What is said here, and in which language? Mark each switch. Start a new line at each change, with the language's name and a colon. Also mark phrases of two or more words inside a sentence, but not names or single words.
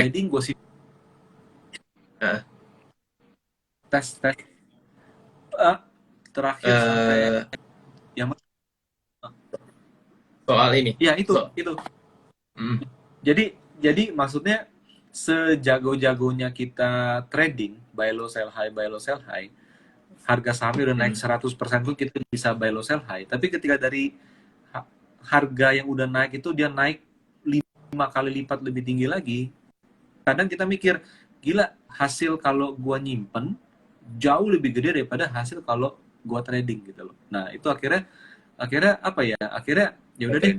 Indonesian: trading, gue sih tes terakhir sampai yang soal ini. ya itu. Mm, Jadi maksudnya sejago-jagonya kita trading,
English: buy low sell high,
Indonesian: harga sahamnya udah naik 100% pun kita bisa
English: buy low sell high.
Indonesian: Tapi ketika dari harga yang udah naik itu dia naik 5 kali lipat lebih tinggi lagi, kadang kita mikir, gila, hasil kalau gua nyimpen jauh lebih gede daripada hasil kalau gua trading gitu loh. Nah, itu akhirnya apa ya? Akhirnya ya udah deh.